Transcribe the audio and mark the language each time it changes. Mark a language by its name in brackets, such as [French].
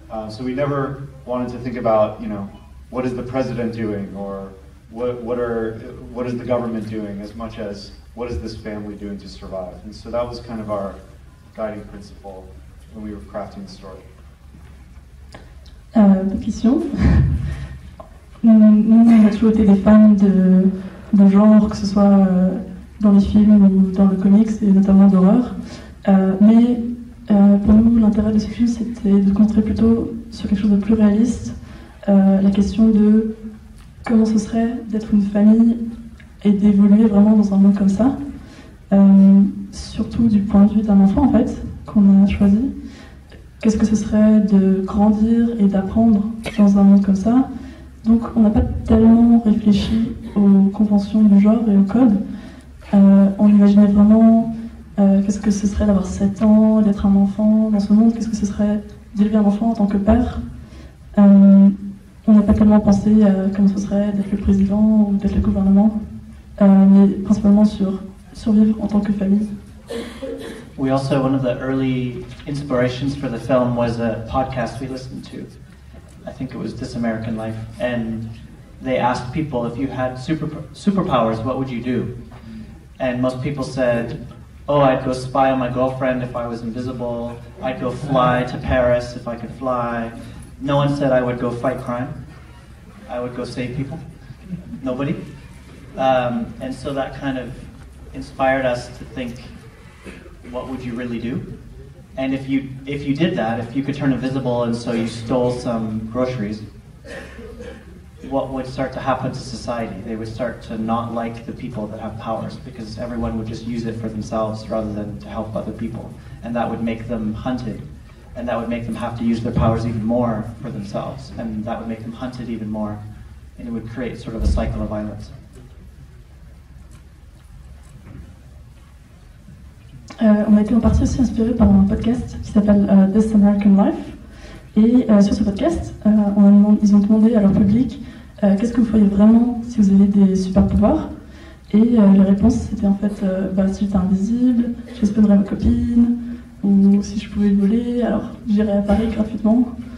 [English] So we never wanted to think about, what is the president doing, or what is the government doing, as much as what is this family doing to survive. And so that was kind of our guiding principle when we were crafting the story. Question. [French] Nous, on a toujours été des fans de genre, que ce soit dans les films ou dans le comics, et notamment d'horreur. Mais pour nous, l'intérêt de ce film, c'était de concentrer plutôt sur quelque chose de plus réaliste. La question de comment ce serait d'être une famille et d'évoluer vraiment dans un monde comme ça. Surtout du point de vue d'un enfant, en fait, qu'on a choisi. Qu'est-ce que ce serait de grandir et d'apprendre dans un monde comme ça? Donc on n'a pas tellement réfléchi aux conventions du genre et au code. On imaginait vraiment qu'est-ce que ce serait d'avoir 7 ans, d'être un enfant dans ce monde, qu'est-ce que ce serait d'élever un enfant en tant que père. on n'a pas tellement pensé à comment ce serait d'être le président ou d'être le gouvernement, mais principalement sur survivre en tant que famille. [English] We also, one of the early inspirations for the film was a podcast we listened to. I think it was This American Life. And they asked people, if you had superpowers, what would you do? And most people said, oh, I'd go spy on my girlfriend if I was invisible. I'd go fly to Paris if I could fly. No one said I would go fight crime. I would go save people. Nobody. And so that kind of inspired us to think, what would you really do? And if you did that, if you could turn invisible and so you stole some groceries, what would start to happen to society? They would start to not like the people that have powers because everyone would just use it for themselves rather than to help other people. And that would make them hunted. And that would make them have to use their powers even more for themselves. And that would make them hunted even more. And it would create sort of a cycle of violence. [French] On a été en partie aussi inspiré par un podcast qui s'appelle This American Life. Et sur ce podcast, ils ont demandé à leur public qu'est-ce que vous feriez vraiment si vous aviez des super pouvoirs. Et les réponses c'était en fait si j'étais invisible, j'espionnerais ma copine, ou si je pouvais voler, alors j'irais à Paris gratuitement.